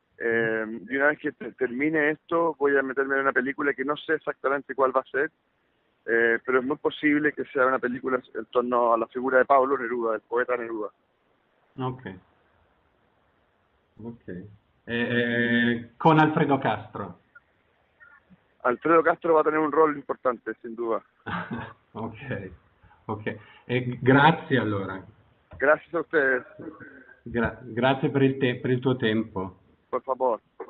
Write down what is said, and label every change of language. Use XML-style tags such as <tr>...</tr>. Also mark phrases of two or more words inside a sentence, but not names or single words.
<es>Y una vez que termine esto, voy a meterme en una película que no sé exactamente cuál va a ser, pero es muy posible que sea una película en torno a la figura de Pablo Neruda, del poeta Neruda. Ok. Con Alfredo Castro. Alfredo Castro va a tener un rol importante, sin duda.</es> <it>Ok, ok. Grazie allora.</it> <es>Gracias a ustedes.</es> <it>Grazie per il tuo tempo.</it> <es>Por favor.</es>